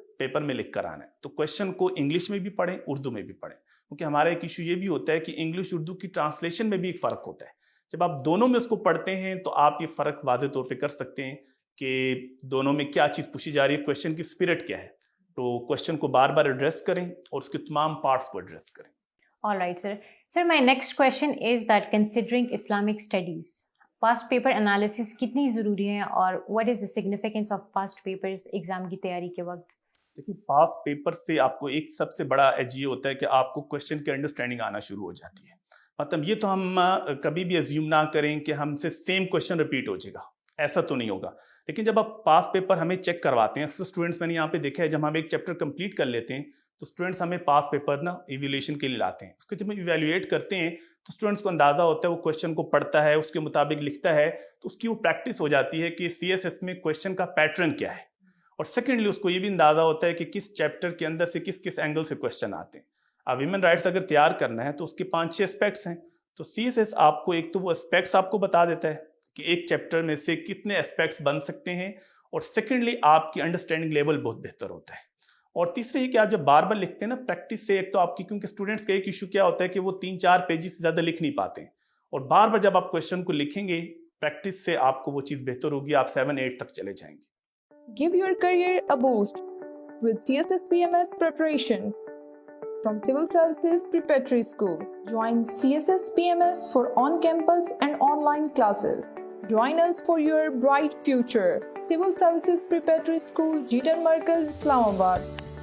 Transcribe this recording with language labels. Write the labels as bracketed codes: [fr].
[ur] Paper میں لکھ کر آنا ہے۔ تو کوشچن کو انگلش میں بھی پڑھیں، اردو میں بھی پڑھیں، کیونکہ ہمارا ایک ایشو یہ بھی ہوتا ہے کہ انگلش اردو کی ٹرانسلیشن میں بھی ایک فرق ہوتا ہے۔ جب آپ دونوں میں اس کو پڑھتے ہیں تو آپ یہ فرق واضح طور پہ کر سکتے ہیں کہ دونوں میں کیا چیز پوچھی جا رہی ہے، کوشچن کی اسپرٹ کیا ہے۔ تو کوشچن کو بار بار ایڈریس کریں اور اس کے تمام پارٹس کو ایڈریس کریں۔ [en] All right, sir. Sir, my next question is that considering Islamic studies, past paper analysis [ur] کتنی ضروری ہے اور [en] what is the significance of past papers [ur] exam کی تیاری کے وقت؟ لیکن پاس پیپر سے آپ کو ایک سب سے بڑا ایج یہ ہوتا ہے کہ آپ کو کوشچن کی انڈرسٹینڈنگ آنا شروع ہو جاتی ہے۔ مطلب یہ تو ہم کبھی بھی ازیوم نہ کریں کہ ہم سے سیم کوشچن ریپیٹ ہو جائے گا، ایسا تو نہیں ہوگا۔ لیکن جب آپ پاس پیپر ہمیں چیک کرواتے ہیں، اکثر اسٹوڈنٹس میں نے یہاں پہ دیکھا ہے جب ہم ایک چیپٹر کمپلیٹ کر لیتے ہیں تو اسٹوڈنٹس ہمیں پاس پیپر نا ایویلیشن کے لیے لاتے ہیں۔ اس کو جب ہم ایویلویٹ کرتے ہیں تو اسٹوڈنٹس کو اندازہ ہوتا ہے، وہ کوشچن کو پڑھتا ہے، اس کے مطابق لکھتا ہے، تو اس کی وہ پریکٹس ہو جاتی ہے کہ سی ایس ایس میں کوشچن کا پیٹرن کیا ہے، اور سیکنڈلی اس کو یہ بھی اندازہ ہوتا ہے کہ کس چیپٹر کے اندر سے کس کس اینگل سے کوشچن آتے ہیں۔ اب ہیومن رائٹس اگر تیار کرنا ہے تو اس کے 5-6 اسپیکٹس ہیں، تو سی ایس ایس آپ کو ایک تو وہ اسپیکٹس آپ کو بتا دیتا ہے کہ ایک چیپٹر میں سے کتنے اسپیکٹس بن سکتے ہیں، اور سیکنڈلی آپ کی انڈرسٹینڈنگ لیول بہت بہتر ہوتا ہے۔ اور تیسرے یہ کہ آپ جب بار بار لکھتے ہیں نا پریکٹس سے، ایک تو آپ کی کیونکہ اسٹوڈنٹس کا ایک ایشو کیا ہوتا ہے کہ وہ 3-4 پیجز سے زیادہ لکھ نہیں پاتے ہیں، اور بار بار جب آپ کوشچن کو لکھیں گے پریکٹس سے آپ کو وہ چیز بہتر ہوگی، آپ 7-8 تک چلے جائیں گے۔ [en] Give your career a boost with CSSPMS preparation from Civil Services Preparatory School. Join CSSPMS for on-campus and online classes. Join us for your bright future. Civil Services Preparatory School, Jeetan Markaz, Islamabad.